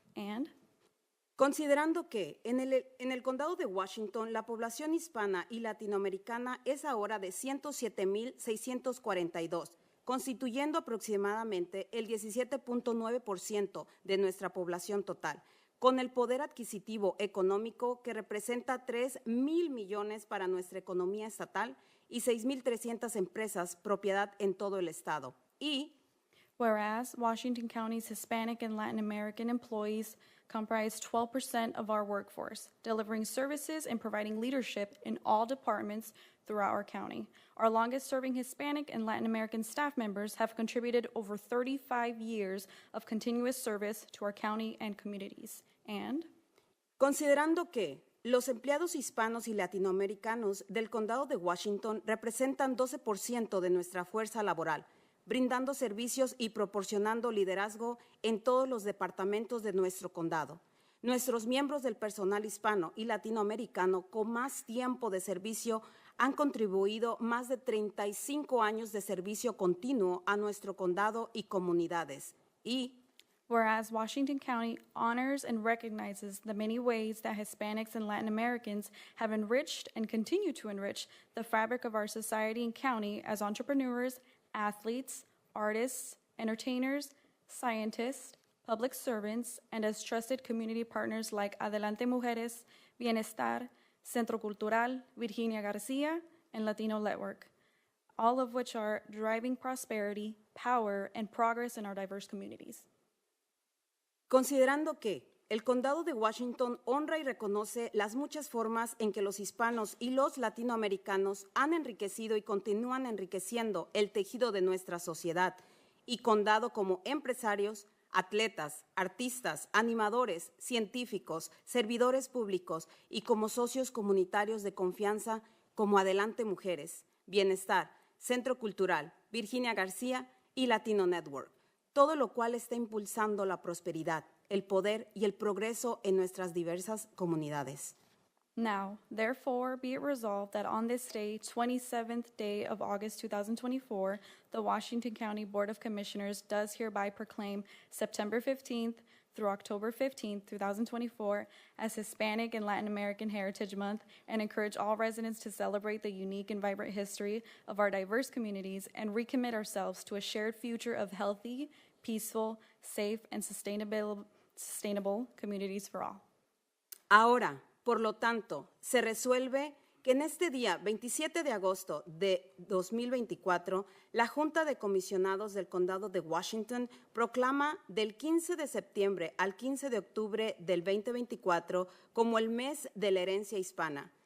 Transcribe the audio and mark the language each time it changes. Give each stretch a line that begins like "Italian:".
English: And
Spanish: considerando que en el condado de Washington la población hispana y latinoamericana es ahora de 107,642, constituyendo aproximadamente el 17.9% de nuestra población total, con el poder adquisitivo económico que representa 3,000 millones para nuestra economía estatal y 6,300 empresas propiedad en todo el estado. Y
English: whereas Washington County's Hispanic and Latin American employees comprise 12% of our workforce, delivering services and providing leadership in all departments throughout our county. Our longest-serving Hispanic and Latin American staff members have contributed over 35 years of continuous service to our county and communities. And
Spanish: considerando que los empleados hispanos y latinoamericanos del condado de Washington representan 12% de nuestra fuerza laboral, brindando servicios y proporcionando liderazgo en todos los departamentos de nuestro condado. Nuestros miembros del personal hispano y latinoamericano con más tiempo de servicio han contribuido más de 35 años de servicio continuo a nuestro condado y comunidades. Y
English: whereas Washington County honors and recognizes the many ways that Hispanics and Latin Americans have enriched and continue to enrich the fabric of our society and county as entrepreneurs, athletes, artists, entertainers, scientists, public servants, and as trusted community partners like Adelante Mujeres, Bienestar, Centro Cultural, Virginia Garcia, and Latino Network, all of which are driving prosperity, power, and progress in our diverse communities.
Spanish: considerando que el condado de Washington honra y reconoce las muchas formas en que los hispanos y los latinoamericanos han enriquecido y continúan enriqueciendo el tejido de nuestra sociedad, y condado como empresarios, atletas, artistas, animadores, científicos, servidores públicos y como socios comunitarios de confianza como Adelante Mujeres, Bienestar, Centro Cultural, Virginia García y Latino Network, todo lo cual está impulsando la prosperidad, el poder y el progreso en nuestras diversas comunidades.
English: Now, therefore, be it resolved that on this day, 27th day of August 2024, the Washington County Board of Commissioners does hereby proclaim September 15th through October 15th, 2024, as Hispanic and Latin American Heritage Month, and encourage all residents to celebrate the unique and vibrant history of our diverse communities and recommit ourselves to a shared future of healthy, peaceful, safe, and sustainable communities for all.
Spanish: Ahora, por lo tanto, se resuelve que en este día, 27 de agosto de 2024, la Junta de Comisionados del Condado de Washington proclama del 15 de septiembre al 15 de octubre del 2024 como el mes de la herencia hispana